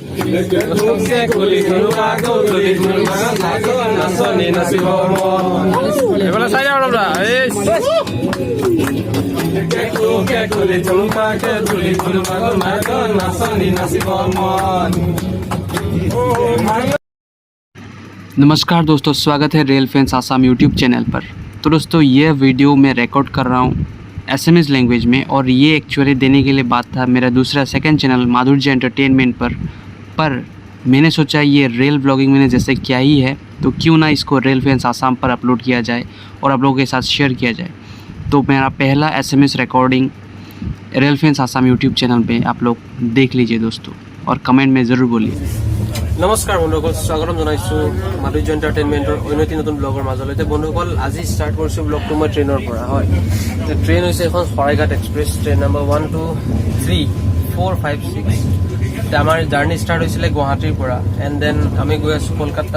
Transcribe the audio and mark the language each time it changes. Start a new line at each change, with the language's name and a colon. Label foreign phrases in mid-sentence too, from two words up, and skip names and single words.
Assamese: এইফালে চাই যাওঁ ৰ'বা
Hindi: नमस्कार दोस्तों, स्वागत है रियल फैंस आसाम यूट्यूब चैनल पर। तो दोस्तों ये वीडियो मैं रिकॉर्ड कर रहा हूँ एसएमएस लैंग्वेज में, और ये एक्चुअली देने के लिए बात था मेरा दूसरा
English: second channel
Hindi: माधुर्य एंटरटेनमेंट पर मैंने सोचा ये
English: real blogging
Hindi: मैंने जैसे किया ही है तो क्यों ना इसको रियल फैंस आसाम पर अपलोड किया जाए और आप लोगों के साथ शेयर किया जाए। तो मेरा पहला एसएमएस रिकॉर्डिंग रियल फैंस आसाम यूट्यूब चैनल पे आप लोग देख लीजिए दोस्तों, और कमेंट में ज़रूर बोलिए।
Assamese: নমস্কাৰ বন্ধুসকল, স্বাগতম জনাইছোঁ মাধুৰ্য এণ্টাৰটেইনমেণ্টৰ অন্য এটি নতুন ব্লগৰ মাজলৈ। বন্ধুসকল, আজি ষ্টাৰ্ট কৰিছোঁ ব্লগটো মই ট্ৰেইনৰ পৰা। হয়, ট্ৰেইন হৈছে এখন শৰাইঘাট এক্সপ্ৰেছ ট্ৰেইন নম্বৰ 1 2 3 4 5 6। আমাৰ জাৰ্ণি ষ্টাৰ্ট হৈছিলে গুৱাহাটীৰ পৰা,
English: and then
Assamese: আমি গৈ আছোঁ কলকাতা।